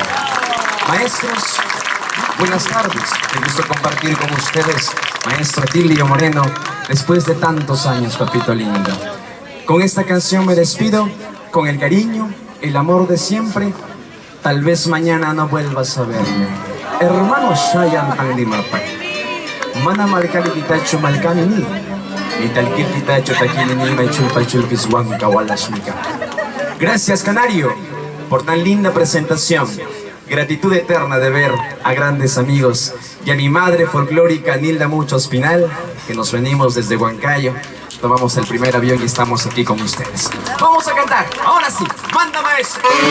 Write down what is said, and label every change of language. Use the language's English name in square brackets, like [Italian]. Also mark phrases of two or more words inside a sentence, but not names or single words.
[Spanish] Maestros, buenas tardes, me gusta compartir con ustedes, maestro Atilio Moreno, después de tantos años, papito lindo. Con esta canción me despido, con el cariño, el amor de siempre. Tal vez mañana no vuelvas a verme. [Quechua] Hermano Shayan Tangdimapa, Mana Marcali Kitacho Malcani, Mitalkir Kitacho Takini Nima Chulpachulpis Huanca Walashmika. [Spanish] Gracias, Canario, por tan linda presentación. Gratitud eterna de ver a grandes amigos y a mi madre folclórica Nilda Mucho Espinal, que nos venimos desde Huancayo. Tomamos el primer avión y estamos aquí con ustedes. Vamos a cantar, ahora sí, manda maestro.